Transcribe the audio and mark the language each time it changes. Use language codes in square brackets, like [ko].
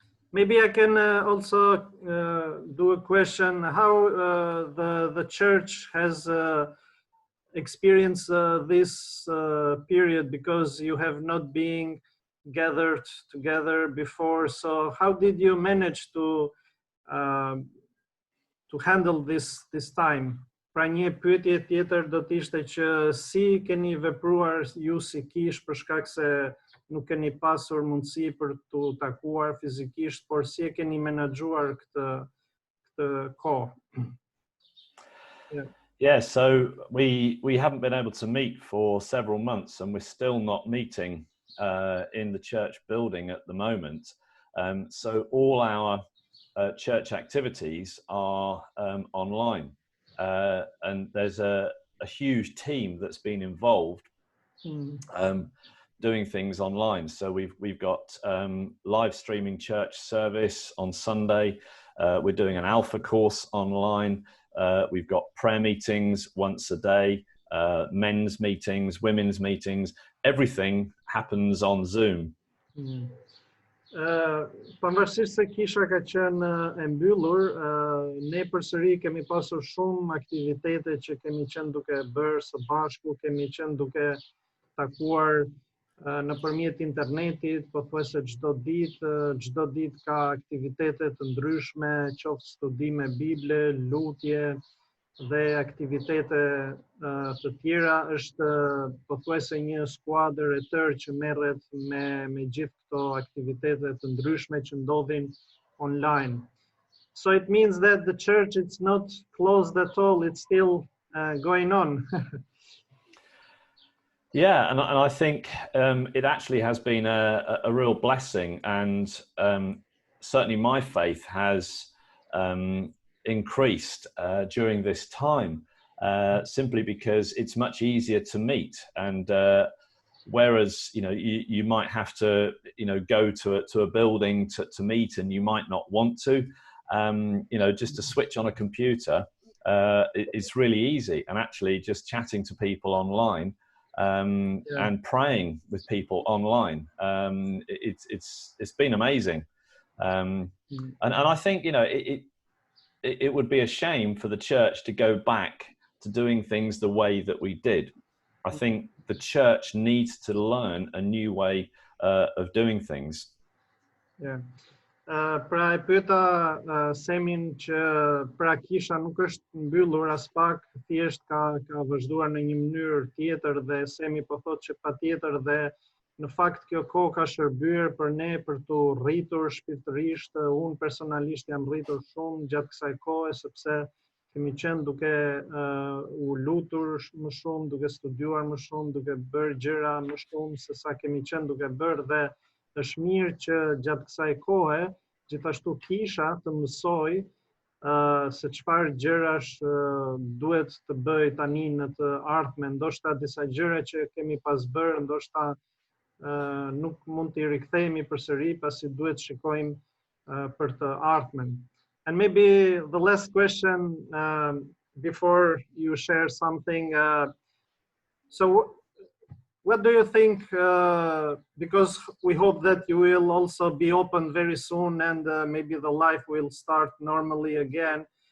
[en] Maybe I can also do a question: how the church has experienced this period, because you have not been gathered together before. So how did you manage to handle this time? [sq] Pra një pyetje tjetër do të ishte që si keni vepruar ju si kish, për shkak se nuk keni pasur mundësi për të takuar fizikisht, por si e keni menaxhuar këtë kohë? [en] Yeah, so we haven't been able to meet for several months, and we're still not meeting in the church building at the moment. So all our church activities are online, and there's a huge team that's been involved doing things online. So we've got live streaming church service on Sunday. We're doing an alpha course online. We've got prayer meetings once a day, men's meetings, women's meetings. Everything happens on Zoom. [sq] Pavarësisht se kisha ka qenë e mbyllur, ne përsëri kemi pasur shumë aktivitete që kemi qenë duke bërë së bashku, kemi qenë duke takuar nëpërmjet internetit, pothuajse çdo ditë ka aktivitete të ndryshme, qoftë studime bible, lutje dhe aktivitete të tjera. Është pothuajse një skuadër e tërë që merret me gjithë këto aktivitete të ndryshme që ndodhin online. [en] So it means that the church is not closed at all, it's still going on. Yeah, and I think it actually has been a real blessing, and certainly my faith has increased during this time, simply because it's much easier to meet. And whereas you might have to go to a building to meet, and you might not want to, just to switch on a computer, it's really easy. And actually just chatting to people online. And praying with people online, it's been amazing, and I think it would be a shame for the church to go back to doing things the way that we did. I think the church needs to learn a new way of doing things. Yeah. [sq] Pra e pyeta Semin që pra kisha nuk është mbyllur as pak, thjesht ka vazhduar në një mënyrë tjetër, dhe Semi po thotë që patjetër dhe në fakt kjo kohë ka shërbyer për ne për të rritur shpirtërisht. Unë personalisht jam rritur shumë gjatë kësaj kohe, sepse kemi qenë duke u lutur më shumë, duke studiuar më shumë, duke bërë gjëra më shumë se sa kemi qenë duke bërë, dhe është mirë që gjatë kësaj kohe gjithashtu kisha të mësoj se çfarë gjërash duhet të bëj tani në të ardhmen. Ndoshta disa gjëra që kemi pas bërë, ndoshta nuk mund t'i rikthehemi përsëri, pasi duhet shikojmë për të ardhmen. [en] And maybe the last question before you share something. So what do you think, because we hope that you will also be open very soon, and maybe the life will start normally again.